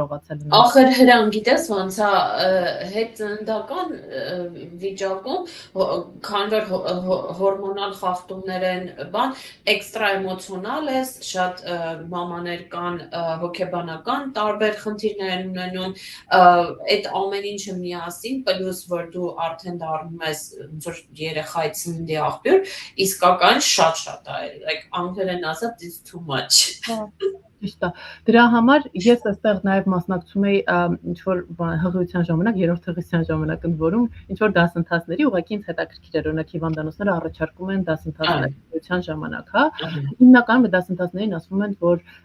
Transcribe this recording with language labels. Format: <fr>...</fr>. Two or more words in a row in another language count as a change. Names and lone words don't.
<hy>Ախր Հրան գիտես ոնց է հետ ծննդական վիճակում քան որ հորմոնալ խախտումներ են բան էքստրա էմոցիոնալ ես շատ մամաներ կան հոգեբանական տարբեր խնդիրներ են ունենում այդ ամեն ինչը միասին պլյուս որ դու արդեն դառնում ես որ երեխայի ծննդի աղբյուր իսկական շատ է like անգլերեն ասած</hy> <en>it's too much</en> <hy>Ճիշտ է։ Դրա համար ես այստեղ նաև մասնակցում եի ինչ որ հղիության ժամանակ, երրորդ հղիության ժամանակ ընդ որում ինչ որ դասընթացների ուղղակի ինձ հետաքրքիր էր օրինակ հիվանդանոցները առաջարկում են դասընթացների հղիության ժամանակ, հա։ Հիմնականում այդ դասընթացներին ասվում են, որ</hy>